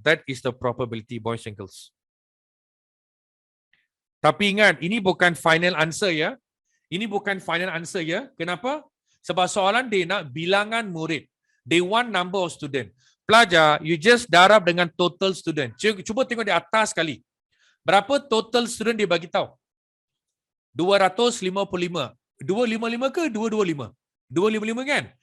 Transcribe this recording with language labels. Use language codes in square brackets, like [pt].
[en] That is the probability, boys and girls. [ms] Tapi ingat, ini bukan final answer ya. Ini bukan final answer ya. Kenapa? Sebab soalan dia nak bilangan murid. [en] They want number of student. [ms] Pelajar, you just darab dengan total student. Cuba tengok di atas sekali. Berapa total student dia bagi tahu? 255. 255 ke 225? 255 kan?